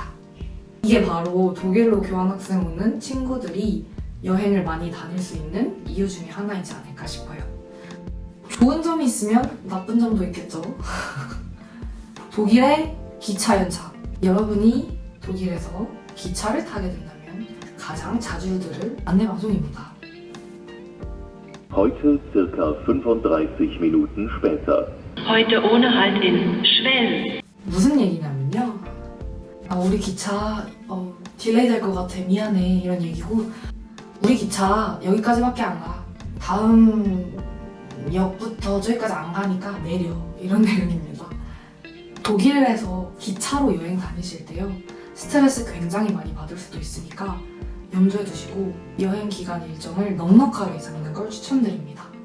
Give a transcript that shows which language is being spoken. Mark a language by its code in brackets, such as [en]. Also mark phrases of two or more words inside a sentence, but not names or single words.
[ko] 이게 바로 독일로 교환학생 오는 친구들이 여행을 많이 다닐 수 있는 이유 중에 하나이지 않을까 싶어요. 좋은 점이 있으면 나쁜 점도 있겠죠. 독일의 기차 연차. 여러분이 독일에서 기차를 타게 된다면 가장 자주 들을 안내방송입니다. [de] Heute circa 35 Minuten später. Heute ohne Halt in Schwell. [ko] 무슨 얘기냐면요. 우리 기차 딜레이 될 것 같아. 미안해. 이런 얘기고, 우리 기차 여기까지밖에 안 가. 다음 역부터 저기까지 안 가니까 내려. 이런 내용입니다. 독일에서 기차로 여행 다니실 때요, 스트레스 굉장히 많이 받을 수도 있으니까 염두에 두시고 여행 기간 일정을 넉넉하게 잡는 걸 추천드립니다.